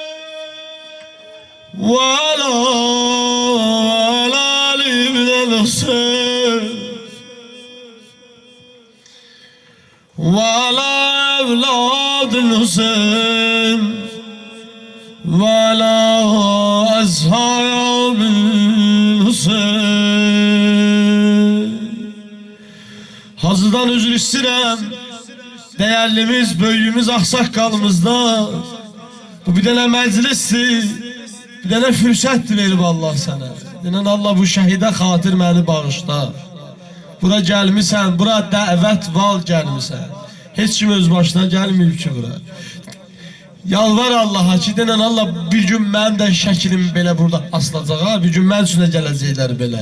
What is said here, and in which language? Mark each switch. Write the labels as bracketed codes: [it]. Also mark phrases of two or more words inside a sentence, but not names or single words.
[ar] وعلى علي حسين وعلى أولاد حسين وعلى أصحاب حسين. [tr] Hazırdan özür istedim. [az] Değerlimiz, böyüğümüz, aksaqqalımızda bu bir dənə məclisdir, bir dənə fürsətdir verib Allah sənə. Deyən Allah bu şəhidə xatir məni bağışla. Bura gəlmisən, bura dəvət val gəlmisən. Heç kim öz başına gəlməyib ki bura. Yalvar Allah'a ki, deyən Allah bir gün mənim də şəklimi belə burada asılacaq, bir gün mən üstünə gələcəklər belə.